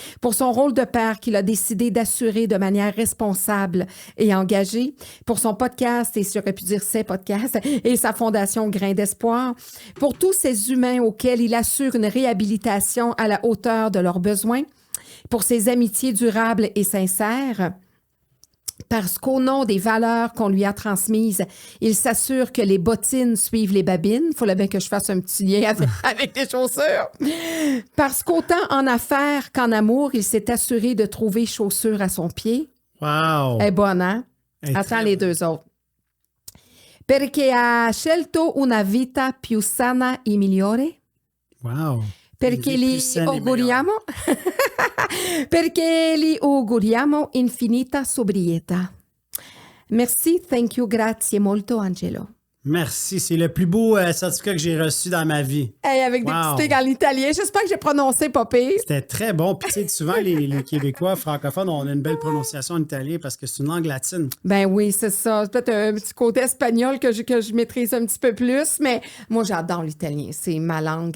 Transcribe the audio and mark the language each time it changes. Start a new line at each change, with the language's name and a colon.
French: pour son rôle de père qu'il a décidé d'assurer de manière responsable et engagée, pour son podcast, et j'aurais pu dire ses podcasts, et sa fondation Grain d'espoir, pour tous ces humains auxquels il assure une réhabilitation à la hauteur de leurs besoins, pour ses amitiés durables et sincères, parce qu'au nom des valeurs qu'on lui a transmises, il s'assure que les bottines suivent les babines. Il faut bien que je fasse un petit lien avec les chaussures. Parce qu'autant en affaires qu'en amour, il s'est assuré de trouver chaussures à son pied. Wow! Elle est bonne, hein? Attends les deux autres.
Italian: Perché ha scelto una vita più sana e migliore. Wow. Perché gli auguriamo infinita sobrietà.
French: Merci,
English: thank you,
Italian: grazie molto,
French: Angelo. Merci, c'est le plus beau certificat que j'ai reçu dans ma vie. Hey, avec des petits trucs en italien. J'espère que j'ai prononcé pas pire. C'était très bon. Puis, tu sais, souvent, les Québécois francophones, on a une belle prononciation en italien parce que c'est une langue latine. Ben oui, c'est ça. C'est peut-être un petit côté espagnol que je maîtrise un petit peu plus, mais moi, j'adore l'italien. C'est ma langue.